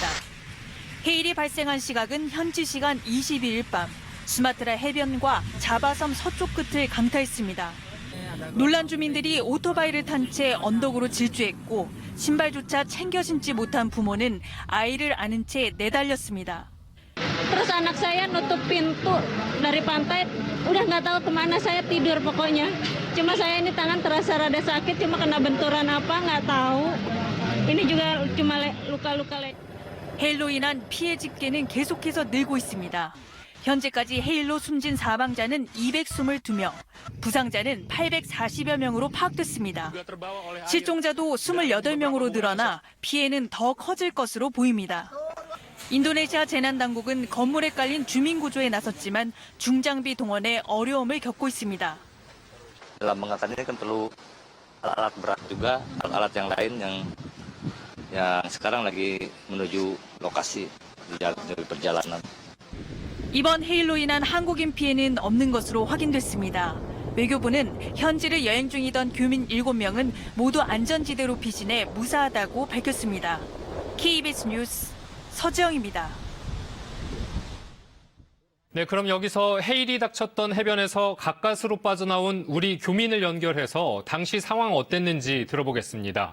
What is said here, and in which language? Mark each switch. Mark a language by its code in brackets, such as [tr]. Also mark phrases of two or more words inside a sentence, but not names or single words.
[ko] 해일이 발생한 시각은 현지 시간 22일 밤 수마트라 해변과 자바섬 서쪽 끝을 강타했습니다. 놀란 주민들이 오토바이를 탄 채 언덕으로 질주했고 신발조차 챙겨 신지 못한 부모는 아이를 안은 채 내달렸습니다. [id] Terus anak saya nutup pintu dari pantai, udah nggak tahu kemana saya tidur pokoknya. Cuma saya ini tangan terasa rada sakit, cuma kena benturan apa nggak tahu. Ini juga cuma luka-luka. [ko] 해일로 인한 피해 집계는 계속해서 늘고 있습니다. 현재까지 해일로 숨진 사망자는 222명, 부상자는 840여 명으로 파악됐습니다. 실종자도 28명으로 늘어나 피해는 더 커질 것으로 보입니다. 인도네시아 재난당국은 건물에 깔린 주민 구조에 나섰지만 중장비 동원에 어려움을 겪고 있습니다. [id] Dalam mengangkat ini kan perlu alat berat juga, alat yang lain yang sekarang lagi menuju lokasi di perjalanan. [ko] 이번 해일로 인한 한국인 피해는 없는 것으로 확인됐습니다. 외교부는 현지를 여행 중이던 교민 7명은 모두 안전지대로 피신해 무사하다고 밝혔습니다. KBS 뉴스 서지영입니다. 네, 그럼 여기서 해일이 닥쳤던 해변에서 가까스로 빠져나온 우리 교민을 연결해서 당시 상황 어땠는지 들어보겠습니다.